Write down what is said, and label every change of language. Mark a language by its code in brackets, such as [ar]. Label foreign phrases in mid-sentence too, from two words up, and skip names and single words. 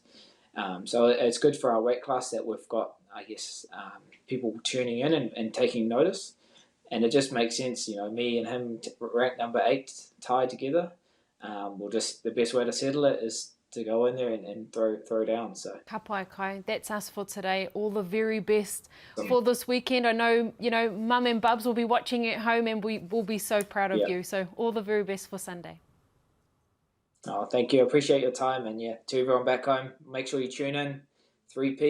[en] So it's good for our weight class that we've got, I guess, people tuning in and taking notice. And it just makes sense, me and him ranked number 8 tied together. The best way to settle it is to go in there and throw down. So [mi] Ka pai kai, [en] that's us for today. All the very best for this weekend. I know, Mum and Bubs will be watching at home, and we will be so proud of you. So all the very best for Sunday. Oh, thank you. I appreciate your time. And to everyone back home, make sure you tune in.